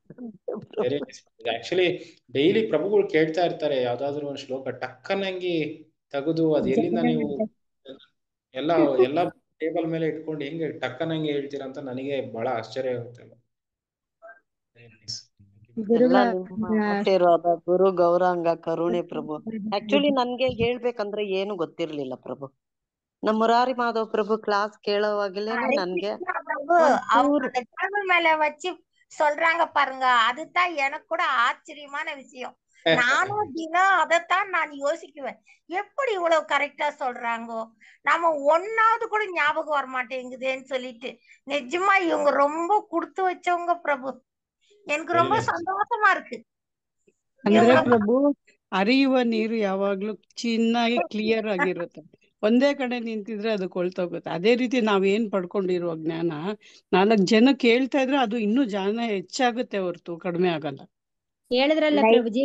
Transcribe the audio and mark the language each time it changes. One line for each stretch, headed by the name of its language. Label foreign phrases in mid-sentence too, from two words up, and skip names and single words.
Kannada: ಆಕ್ಚುಲಿ ಡೈಲಿ ಪ್ರಭುಗಳು ಕೇಳ್ತಾ ಇರ್ತಾರೆ ಯಾವ್ದಾದ್ರು ಒಂದು ಶ್ಲೋಕ, ಟಕ್ಕನಂಗಿ ತೆಗೆದು ಅದು ಎಲ್ಲಿಂದ ನೀವು ಎಲ್ಲ ಟೇಬಲ್ ಮೇಲೆ ಇಟ್ಕೊಂಡು ಹೆಂಗೆ ಟಕ್ಕನಂಗಿ ಹೇಳ್ತೀರಾ ಅಂತ ನನಗೆ ಬಹಳ ಆಶ್ಚರ್ಯ ಆಗುತ್ತೆ. ಆಶೀರ್ವಾದ ಗುರು ಗೌರಾಂಗ ಕರುಣೆ ಪ್ರಭು. ಆಕ್ಚುಲಿ ನನ್ಗೆ ಹೇಳ್ಬೇಕಂದ್ರೆ ಏನು ಗೊತ್ತಿರ್ಲಿಲ್ಲ ಪ್ರಭು. ನಮ್ಮ ಮುರಾರಿ ಮಾಧವ್ ಪ್ರಭು ಕ್ಲಾಸ್ ಕೇಳುವಾಗಲೇನೇ ನನಗೆ
Tamil: மேல வச்சு சொல்றாங்க பாருங்க, அதுதான் எனக்கு கூட ஆச்சரியமான விஷயம். நானும் தினம் அதைத்தான் நான் யோசிக்குவேன், எப்படி இவ்வளவு கரெக்டா சொல்றாங்கோ, நம்ம ஒன்னாவது கூட ஞாபகம் வர மாட்டேங்குதுன்னு சொல்லிட்டு. நிஜமா இவங்க ரொம்ப கொடுத்து வச்சவங்க பிரபு. எனக்கு ரொம்ப சந்தோஷமா இருக்கு.
Kannada: ಅಂದ್ರೆ ಪ್ರಭು ಹರಿಯುವ ನೀರು ಯಾವಾಗ್ಲೂ ಚೆನ್ನಾಗಿ ಕ್ಲಿಯರ್ ಆಗಿರುತ್ತೆ. ಒಂದೇ ಕಡೆ ನಿಂತಿದ್ರೆ ಅದು ಕೊಳ್ತೋಗುತ್ತೆ. ಅದೇ ರೀತಿ ನಾವೇನ್ ಪಡ್ಕೊಂಡಿರುವ ಜ್ಞಾನ 4 ಜನ ಕೇಳ್ತಾ ಇದ್ರೆ ಅದು ಇನ್ನೂ ಜ್ಞಾನ ಹೆಚ್ಚಾಗುತ್ತೆ ಹೊರತು ಕಡಿಮೆ ಆಗಲ್ಲ. ಹೇಳಿದ್ರಲ್ಲ ಪ್ರಭುಜಿ,